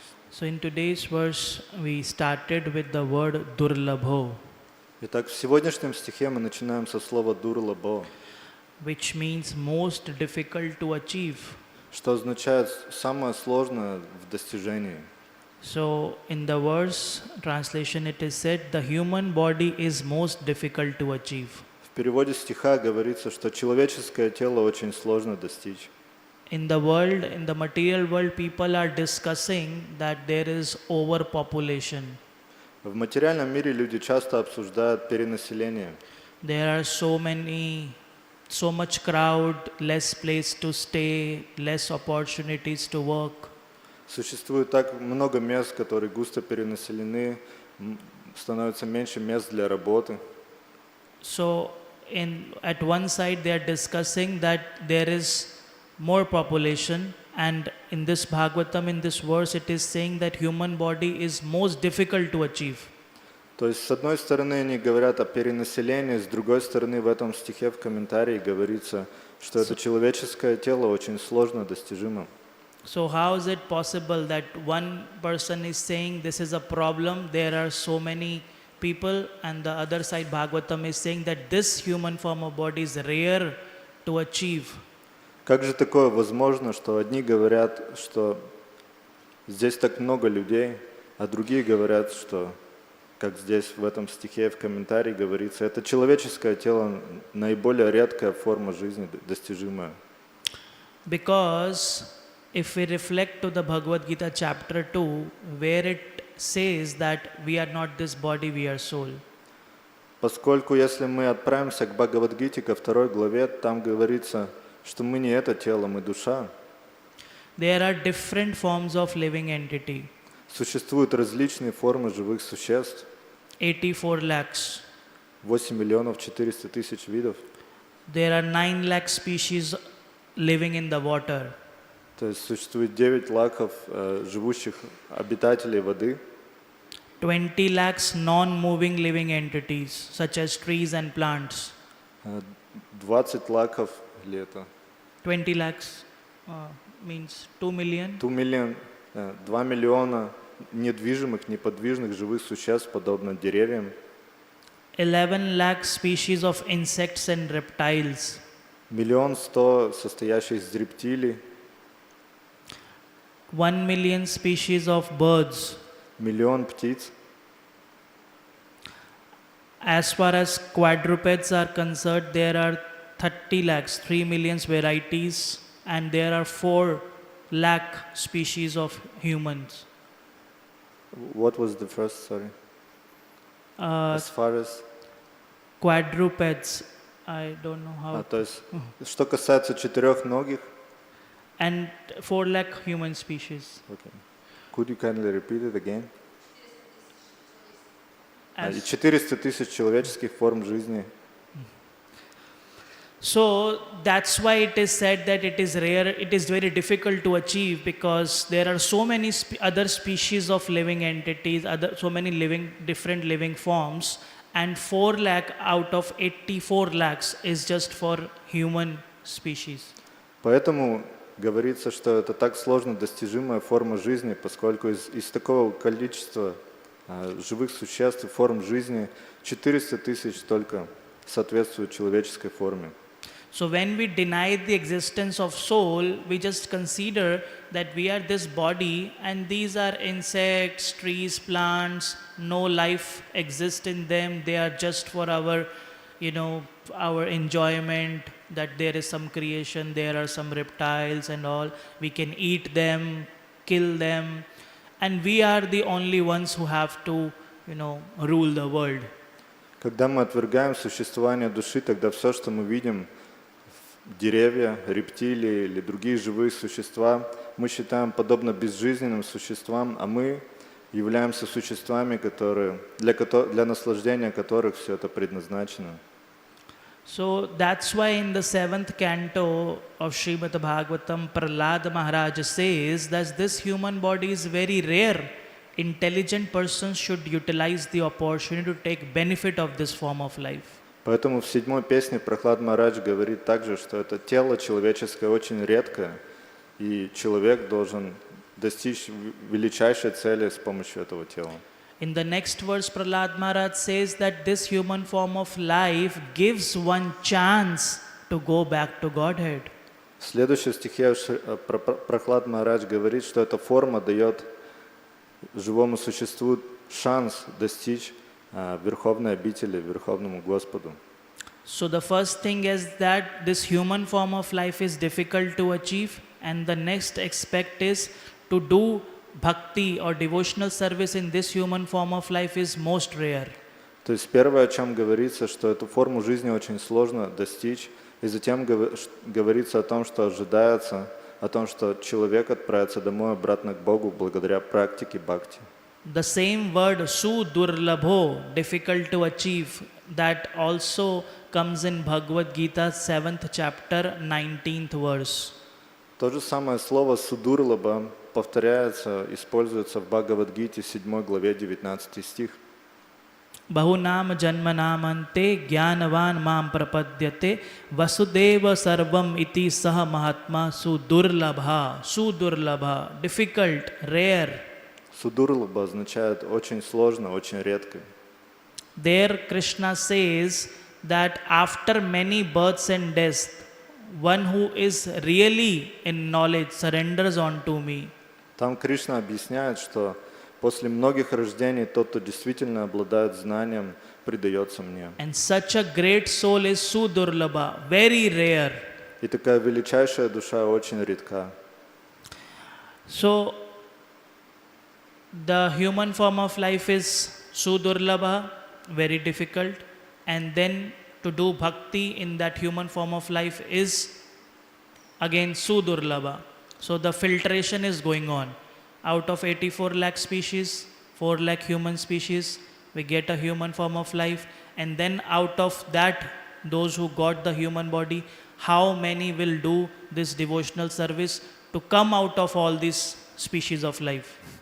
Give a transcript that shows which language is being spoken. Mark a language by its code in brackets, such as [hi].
[en] So in today's verse we started with the word Durlabho, [ru] Итак, в сегодняшнем стихе мы начинаем со слова «дурлабо», [en] which means most difficult to achieve. [ru] что означает «самое сложное в достижении». [en] So in the verse translation it is said the human body is most difficult to achieve. [ru] В переводе стиха говорится, что человеческое тело очень сложно достичь. [en] In the world, in the material world, people are discussing that there is overpopulation. [ru] В материальном мире люди часто обсуждают перенаселение. [en] There are so much crowd, less place to stay, less opportunities to work. [ru] Существует так много мест, которые густо перенаселены, становится меньше мест для работы. [en] So at one side they are discussing that there is more population, and in this Bhagavatam, in this verse, it is saying that human body is most difficult to achieve. [ru] То есть, с одной стороны, они говорят о перенаселении, с другой стороны, в этом стихе в комментарии говорится, что это человеческое тело очень сложно достижимо. [en] So how is it possible that one person is saying this is a problem, there are so many people, and the other side Bhagavatam is saying that this human form of body is rare to achieve? [ru] Как же такое возможно, что одни говорят, что здесь так много людей, а другие говорят, что, как здесь в этом стихе в комментарии говорится, это человеческое тело наиболее редкая форма жизни, достижимая. [en] Because if we reflect to the Bhagavad Gita chapter 2, where it says that we are not this body, we are soul. [ru] Поскольку если мы отправимся к Бхагавад-гите, ко 2 главе, там говорится, что мы не это тело, мы душа. [en] There are different forms of living entity. [ru] Существуют различные формы живых существ. [en] 84 lakhs. [ru] 8 миллионов 400 тысяч видов. [en] There are 9 lakh species living in the water. [ru] То есть существует 9 лаков живущих обитателей воды. [en] 20 lakhs non-moving living entities, such as trees and plants. [ru] 20 лаков или это? [en] 20 lakhs means 2 million. 2 million [ru] 2 миллиона недвижимых, неподвижных живых существ, подобно деревьям. [en] 11 lakh species of insects and reptiles. [ru] 1 100 000 состоящих из рептилий. [en] 1 million species of birds. [ru] 1 миллион птиц. [en] As far as quadrupeds are concerned, there are 30 lakhs, 3 million varieties, and there are 4 lakh species of humans. What was the first, sorry? As far as... Quadrupeds, I don't know how. [ru] То есть, что касается четырехногих... [en] And 4 lakh human species. Okay. Could you kindly repeat it again? As- [ru] И 400 000 человеческих форм жизни. [en] So that's why it is said that it is rare, it is very difficult to achieve because there are so many other species of living entities, so many different living forms, and 4 lakh out of 84 lakhs is just for human species. [ru] Поэтому говорится, что это так сложно достижимая форма жизни, поскольку из такого количества живых существ и форм жизни 400 000 только соответствуют человеческой форме. [en] So when we deny the existence of soul, we just consider that we are this body and these are insects, trees, plants, no life exists in them, they are just for our, our enjoyment, that there is some creation, there are some reptiles and all, we can eat them, kill them, and we are the only ones who have to, rule the world. [ru] Когда мы отвергаем существование души, тогда все, что мы видим, деревья, рептилии или другие живые существа, мы считаем подобно безжизненным существам, а мы являемся существами, для наслаждения которых все это предназначено. [en] So that's why in the 7th canto of Shrimad Bhagavatam, Prahlad Maharaj says that this human body is very rare. Intelligent persons should utilize the opportunity to take benefit of this form of life. [ru] Поэтому в 7-й песне Прохлад Махарадж говорит также, что это тело человеческое очень редкое, и человек должен достичь величайшей цели с помощью этого тела. [en] In the next verse, Prahlad Maharaj says that this human form of life gives one chance to go back to Godhead. [ru] В следующем стихе Прохлад Махарадж говорит, что эта форма дает живому существу шанс достичь верховной обители, верховному Господу. [en] So the first thing is that this human form of life is difficult to achieve, and the next aspect is to do bhakti or devotional service in this human form of life is most rare. [ru] То есть первое, о чем говорится, что эту форму жизни очень сложно достичь, и затем говорится о том, что ожидается, о том, что человек отправится домой обратно к Богу благодаря практике бхакти. [en] The same word sudurlabho, difficult to achieve, that also comes in Bhagavad Gita 7th chapter 19th verse. [ru] То же самое слово судурлаба повторяется, используется в Бхагавад-гите 7 главе 19 стих. [sa] Bahunam janmanamante jnanavan mam prapadyate vasudeva sarvam iti saha mahatma sudurlabha, [en] difficult, rare. [ru] Судурлаба означает очень сложно, очень редко. [en] There Krishna says that after many births and deaths, one who is really in knowledge surrenders unto me. [ru] Там Кришна объясняет, что после многих рождений тот, кто действительно обладает знанием, предается мне. [en] And such a great soul is sudurlabha, very rare. [ru] И такая величайшая душа очень редка. [en] So the human form of life is sudurlabha, very difficult, and then to do bhakti in that human form of life is again sudurlabha. So the filtration is going on. Out of 84 lakh species, 4 lakh human species, we get a human form of life, and then out of that, those who got the human body, how many will do this devotional service to come out of all these species of life?